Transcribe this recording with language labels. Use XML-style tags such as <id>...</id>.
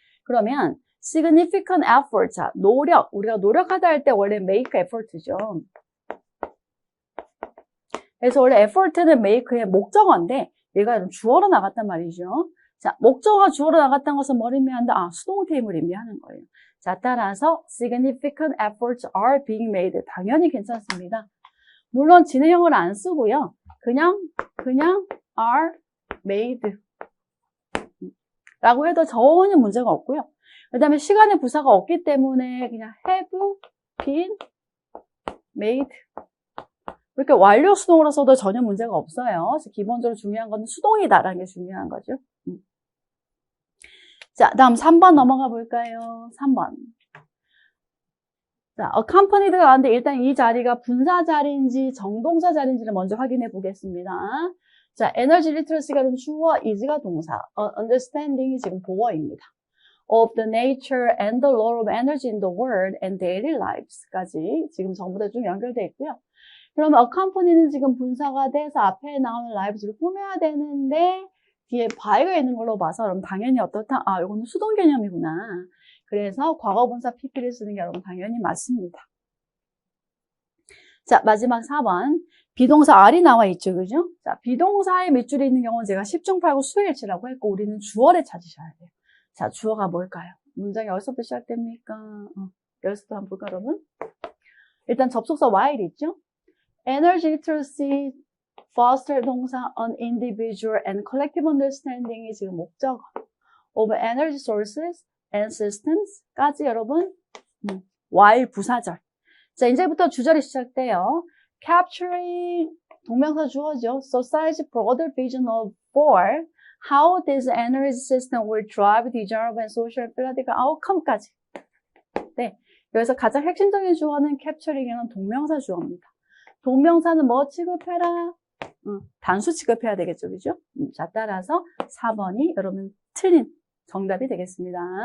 <ko>그러면 significant effort, 자, 노력, 우리가 노력하다 할 때 원래 make effort죠. 그래서 원래 effort는 make의 목적어인데 얘가 좀 주어로 나갔단 말이죠. 자, 목적어가 주어로 나갔다는 것은 뭘 의미한다? 아, 수동태임을 의미하는 거예요. 자, 따라서</ko> <en>significant efforts are being made.</en> <ko>당연히 괜찮습니다. 물론 진행형을 안 쓰고요. 그냥 are made 라고 해도 전혀 문제가 없고요. 그 다음에 시간의 부사가 없기 때문에 그냥</ko> <en>have been made</en> <ko>이렇게 완료 수동으로 써도 전혀 문제가 없어요. 그래서 기본적으로 중요한 건 수동이다라는 게 중요한 거죠. 자, 다음 3번 넘어가 볼까요? 3번. 자, accompanied가 나왔는데 일단 이 자리가 분사 자리인지 정동사 자리인지를 먼저 확인해 보겠습니다. 자, 에너지 리트러시가 주어, is가 동사, understanding이 지금 보어입니다.</ko> <en>of the nature and the role of energy in the world and daily lives까지</en> <ko>지금 전부 다 쭉 연결되어 있고요. 그럼 accompany는 지금 분사가 돼서 앞에 나오는 lives를 꾸며야 되는데 뒤에 by가 있는 걸로 봐서 그럼 당연히 어떻다? 아, 이거는 수동 개념이구나. 그래서 과거분사 pp를 쓰는 게 여러분 당연히 맞습니다. 자, 마지막 4번. 비동사 R이 나와 있죠, 그죠? 자, 비동사의 밑줄에 있는 경우는 제가 10중 8구 수일치라고 했고, 우리는 주어를 찾으셔야 돼요. 자, 주어가 뭘까요? 문장이 어디서부터 시작됩니까? 여기서부터 한번 볼까요, 여러분? 일단 접속사 while 있죠?</ko> <en>Energy literacy, foster</en> <ko>동사,</ko> <en>on individual and collective understanding이</en> <ko>지금 목적어.</ko> <en>of energy sources and systems까지</en> <ko>여러분,</ko> <en>while</en> <ko>부사절. 자, 이제부터 주절이 시작돼요. Capturing, 동명사 주어죠.</ko> <en>Society's broader vision of for how this energy system will drive desirable and social and political outcome까지.</en> <ko>네, 여기서 가장 핵심적인 주어는 capturing이라는 동명사 주어입니다. 동명사는 뭐 취급해라? 단수 취급해야 되겠죠, 그죠? 자, 따라서 4번이 여러분 틀린 정답이 되겠습니다.</ko>